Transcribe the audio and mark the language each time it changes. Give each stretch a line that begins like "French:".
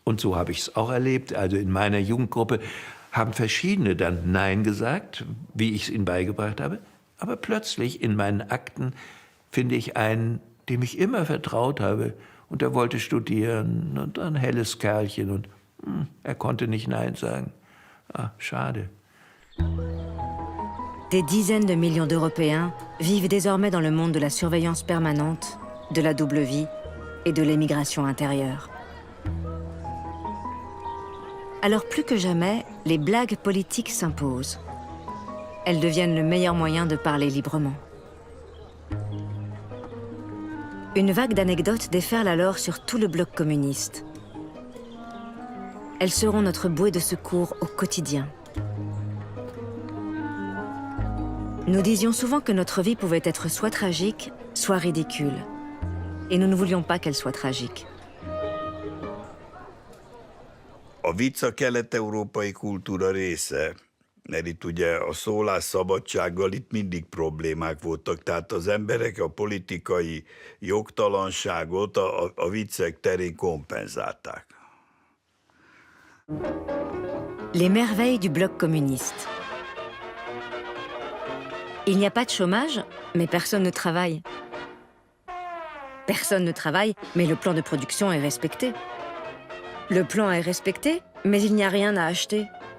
German: Und so habe ich es auch erlebt. Also in meiner Jugendgruppe haben verschiedene dann Nein gesagt, wie ich es ihnen beigebracht habe. Aber plötzlich in meinen Akten finde ich einen, dem ich immer vertraut habe. Und der wollte studieren und ein helles Kerlchen. Und er konnte nicht Nein sagen. Ah, schade.
French: Des dizaines de millions d'Européens vivent désormais dans le monde de la surveillance permanente, de la double vie et de l'émigration intérieure. Alors plus que jamais, les blagues politiques s'imposent. Elles deviennent le meilleur moyen de parler librement. Une vague d'anecdotes déferle alors sur tout le bloc communiste. Elles seront notre bouée de secours au quotidien. Nous disions souvent que notre vie pouvait être soit tragique, soit ridicule. Et nous ne voulions pas qu'elle soit tragique.
Hungarian: A vicc a kelet-európai kultúra része, mert itt ugye a szólásszabadsággal itt mindig problémák voltak, tehát az emberek a politikai jogtalanságot a viccek terén kompenzálták.
French: Les merveilles du bloc communiste. Il n'y a pas de chômage, mais personne ne travaille. Personne ne travaille, mais le plan de production est respecté. Le plan est respecté, mais il n'y a rien à acheter.